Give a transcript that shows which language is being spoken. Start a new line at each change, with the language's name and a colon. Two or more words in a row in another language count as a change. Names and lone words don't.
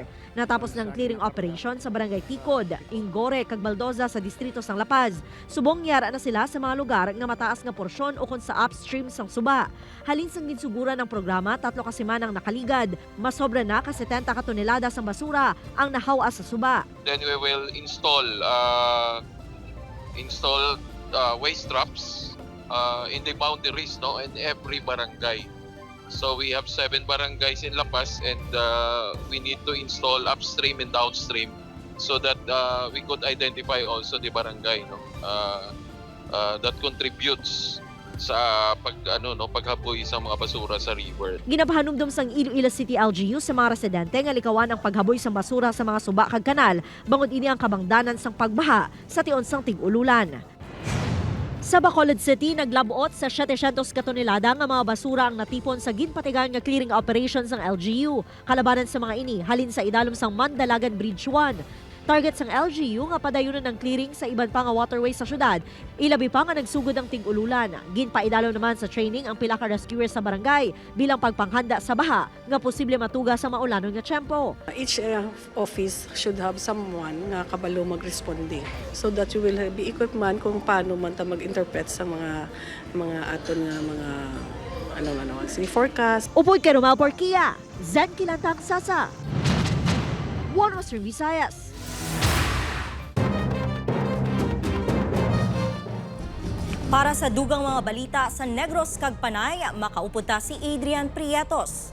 Hiligaynon: Natapos ng
English: clearing operation
Hiligaynon: sa Barangay Tikod, Ingore kag Baldoza sa distrito sang La Paz. Subong yara na sila sa mga lugar nga mataas nga porsyon o kon sa upstream sang suba. Halin sang ginsugura ng programa 3 ka semanang nakaligad, masobra na ka 70 ka tonelada sang basura ang nahawa sa suba.
English: Then we will install waste traps in the boundaries, no, in every barangay. So we have 7 barangays in La Paz and we need to install upstream and downstream so that we could identify also the barangay, no, that contributes
Hiligaynon: sa paghaboy sa mga basura sa
English: river.
Hiligaynon: Ginapahanumdum sang Iloilo City LGU sa mga residente nga likawan ang paghaboy sa basura sa mga suba kag kanal, bangod ini ang kabangdanan sang pagbaha sa tion sang tig-ululan. Sa Bacolod City, naglabuot sa 700 ka tonelada nga mga basura ang natipon sa ginpatigan nga
English: clearing operations
Hiligaynon: ng LGU. Kalabanan sa mga ini, halin sa idalom sang Mandalagan Bridge 1. Target sang LGU nga padayunan ng clearing sa iban pa nga waterway sa syudad. Ilabi pa nga nagsugod ang tig-ululan. Ginpaidalom naman sa training ang pila ka rescuers sa barangay bilang pagpanghanda sa baha nga posible matuga sa maulanon nga tiyempo.
English: Each office should have someone
Hiligaynon: nga kabalo magresponde
English: so that you will be equipped
Hiligaynon: man kung paano man ta mag-interpret sa mga aton nga mga sige forecast. Upoy kay Romel Porquia, Zen Kilantang Sasa, One Western Visayas. Para sa dugang mga balita sa Negros kag Panay, makaupod ta si Adrian Prietos.